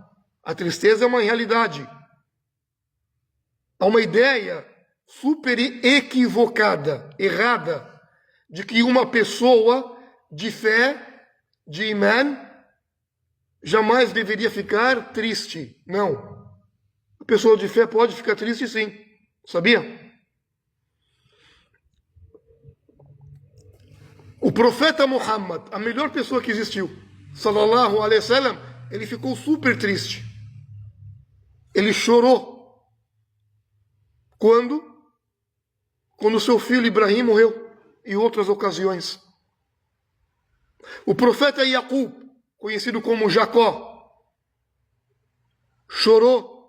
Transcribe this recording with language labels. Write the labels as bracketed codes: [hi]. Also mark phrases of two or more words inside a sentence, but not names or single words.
[pt] A tristeza é uma realidade. Há uma ideia super equivocada, errada, de que uma pessoa de fé, de imã, jamais deveria ficar triste. Não. A pessoa de fé pode ficar triste sim. Sabia? O profeta Muhammad, a melhor pessoa que existiu, [ar] صلى الله عليه وسلم, [pt] ele ficou super triste. Ele chorou. Quando? Quando seu filho Ibrahim morreu. Em outras ocasiões. O profeta Yaqub, conhecido como Jacó, chorou.